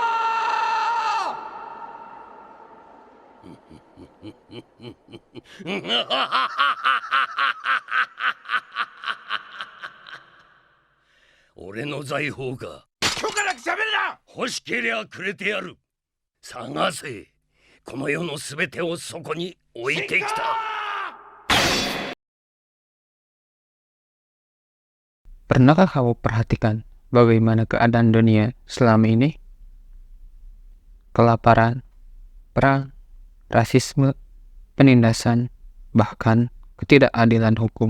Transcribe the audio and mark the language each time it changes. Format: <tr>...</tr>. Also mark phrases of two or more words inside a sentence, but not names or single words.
<ja>俺の財宝か。許可なく喋るな。欲しけりゃくれてやる。探せ。この世のすべてをそこに置いてきた。</ja> <id>Pernahkah kamu perhatikan bagaimana keadaan dunia selama ini? Kelaparan, perang, rasisme, penindasan, bahkan ketidakadilan hukum.</id>